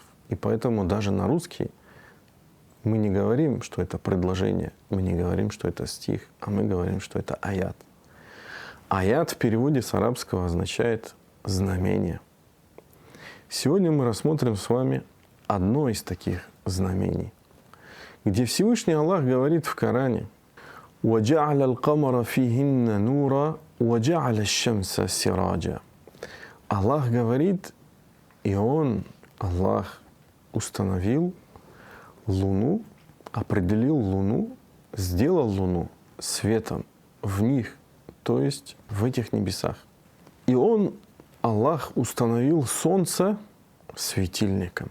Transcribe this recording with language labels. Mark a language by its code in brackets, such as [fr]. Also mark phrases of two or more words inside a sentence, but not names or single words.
[ru] И поэтому даже на русский мы не говорим, что это предложение, мы не говорим, что это стих, а мы говорим, что это аят. Аят в переводе с арабского означает знамение. Сегодня мы рассмотрим с вами одно из таких знамений, где Всевышний Аллах говорит в Коране: [ar] وَجَعَلَ الْقَمَرَ فِيهِنَّ نُورًا وَجَعَلَ الشَّمْسَ سِرَاجًا. [ru] Аллах говорит, и Он, Аллах, установил Луну, определил Луну, сделал Луну светом в них, то есть в этих небесах. И Он, Аллах, установил Солнце светильником.